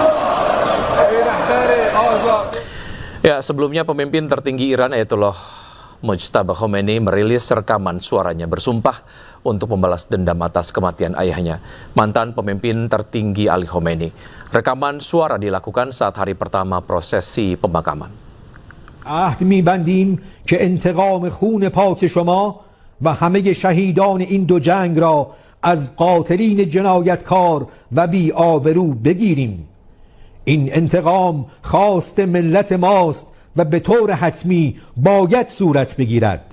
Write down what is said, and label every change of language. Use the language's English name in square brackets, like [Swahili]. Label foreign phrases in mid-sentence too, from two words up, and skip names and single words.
[Indonesian] Ya, sebelumnya pemimpin tertinggi Iran Ayatollah Mujtaba Khomeini merilis rekaman suaranya bersumpah untuk membalas dendam atas kematian ayahnya, mantan pemimpin tertinggi Ali Khomeini. Rekaman suara dilakukan saat hari pertama prosesi pemakaman. [Persian] عهد می‌بندیم که انتقام خون پاک شما و همه شهیدان این دو جنگ را از قاتلین جنایتکار و بی‌آبرو بگیریم. این انتقام خواست ملت ماست و به طور حتمی باید صورت بگیرد.